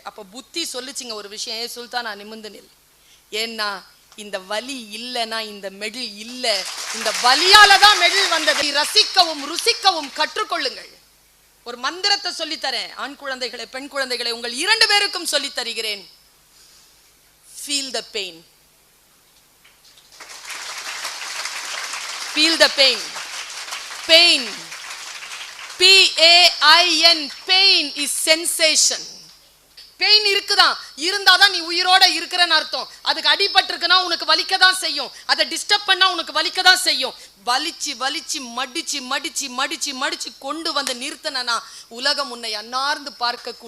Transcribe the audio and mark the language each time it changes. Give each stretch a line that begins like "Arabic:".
Tamil: அப்போ புத்தி சொல்லிச்சிங்க ஒரு விஷயம், ஏ சுல்தானா நிமிர்ந்து நில். ஏன்னா இந்த வலி இல்லைன்னா இந்த மெடல் இல்லை, இந்த வலியால தான் மெடல் வந்தது. ரசிக்கவும் ருசிக்கவும் கற்றுக்கொள்ளுங்கள். ஒரு மந்திரத்தை சொல்லித்தரேன், ஆண் குழந்தைகளை பெண் குழந்தைகளை உங்கள் 2 பேருக்கும் சொல்லி தருகிறேன்.
English: Feel the pain, feel the pain. Pain, P-A-I-N, pain is sensation.
Tamil: Pain இருக்குதான், இருந்தாதான் நீ உயிரோட இருக்கிறன்னு அர்த்தம். அதுக்கு அடிபட்டிருக்குன்னா உனக்கு வலிக்க தான் செய்யும், அதை டிஸ்டர்ப் பண்ணா உனக்கு வலிக்க தான் செய்யும். வலிச்சு வலிச்சு மடிச்சு மடிச்சு மடிச்சு மடிச்சு கொண்டு வந்து நிறுத்தினா உலகம் உன்னை அன்னார்ந்து பார்க்க